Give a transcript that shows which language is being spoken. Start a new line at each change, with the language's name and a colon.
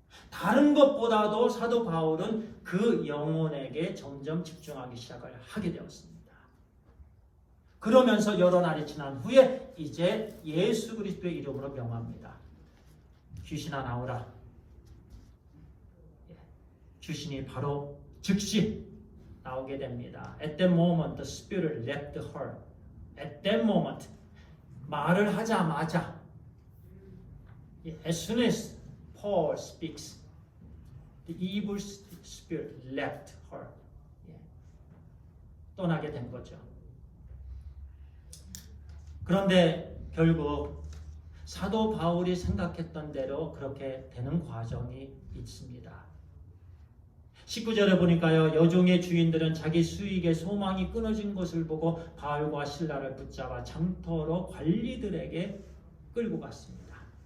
Korean: 다른 것보다도 사도 바울은 그 영혼에게 점점 집중하기 시작을 하게 되었습니다. 그러면서 여러 날이 지난 후에 이제 예수 그리스도의 이름으로 명합니다. 귀신아 나오라. 귀신이 바로 즉시 나오게 됩니다.
English: At that moment, the spirit left her. At that moment,
Korean: 말을 하자마자,
English: as soon as Paul speaks, the evil spirit left her.
Korean: 떠나게 된 거죠. 그런데 결국 사도 바울이 생각했던 대로 그렇게 되는 과정이 있습니다. 19절에 보니까요, 여종의 주인들은 자기 수익의 소망이 끊어진 것을 보고 바울과 실라를 붙잡아 장터로 관리들에게 끌고 갔습니다.